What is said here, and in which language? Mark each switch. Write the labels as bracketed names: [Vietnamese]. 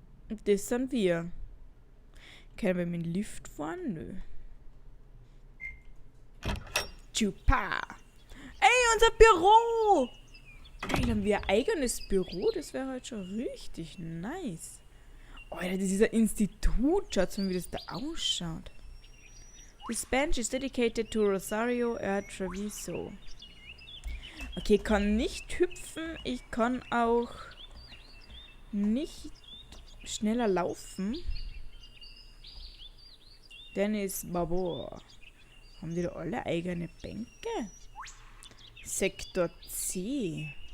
[German] Und das sind wir. Können wir mit dem Lift fahren? Nö. Chupa! Ey, unser Büro! Geil, haben wir ein eigenes Büro? Das wäre halt schon richtig nice. Alter, das ist ein Institut. Schaut mal, wie das da ausschaut. [English] This bench is dedicated to Rosario Treviso. [German] Okay, ich kann nicht hüpfen. Ich kann auch nicht schneller laufen. Dennis Babor. Haben die da alle eigene Bänke? Sektor C.